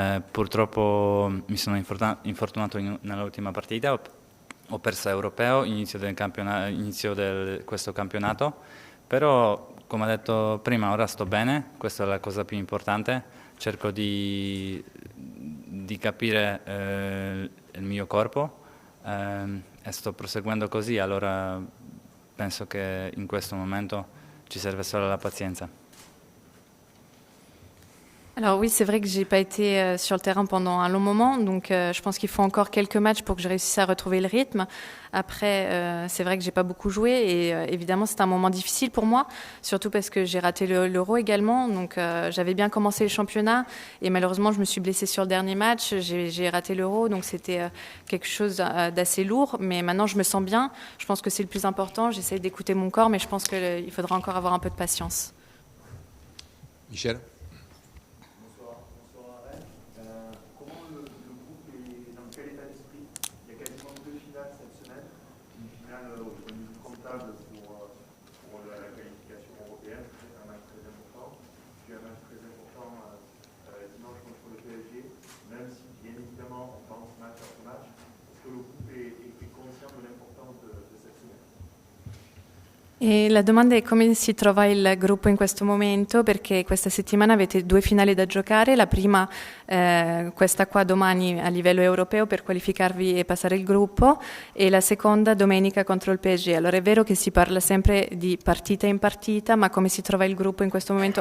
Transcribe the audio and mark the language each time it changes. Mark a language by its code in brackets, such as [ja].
[it] Purtroppo mi sono infortunato nell'ultima partita, ho perso l'Europeo, inizio di questo campionato, però come ho detto prima ora sto bene, questa è la cosa più importante, cerco di capire il mio corpo e sto proseguendo così, allora penso che in questo momento ci serve solo la pazienza. [fr] Alors oui, c'est vrai que j'ai pas été sur le terrain pendant un long moment, donc je pense qu'il faut encore quelques matchs pour que je réussisse à retrouver le rythme. Après, c'est vrai que j'ai pas beaucoup joué et évidemment c'est un moment difficile pour moi, surtout parce que j'ai raté l'Euro également. Donc j'avais bien commencé le championnat et malheureusement je me suis blessée sur le dernier match. J'ai raté l'Euro, donc c'était quelque chose d'assez lourd. Mais maintenant je me sens bien. Je pense que c'est le plus important. J'essaie d'écouter mon corps, mais je pense qu'il faudra encore avoir un peu de patience. Michel? Comment le groupe est dans quel état d'esprit? Il y a quasiment 2 finales cette semaine. Une finale au point de vue comptable pour la qualification européenne, c'est un match très important. Puis un match très important dimanche contre le PSG, même si bien évidemment on pense match après match. Est-ce que le groupe est conscient de l'importance de cette semaine? [it] E la domanda è come si trova il gruppo in questo momento, perché questa settimana avete 2 finali da giocare, la prima questa qua domani a livello europeo per qualificarvi e passare il gruppo e la seconda domenica contro il PSG. Allora è vero che si parla sempre di partita in partita, ma come si trova il gruppo in questo momento?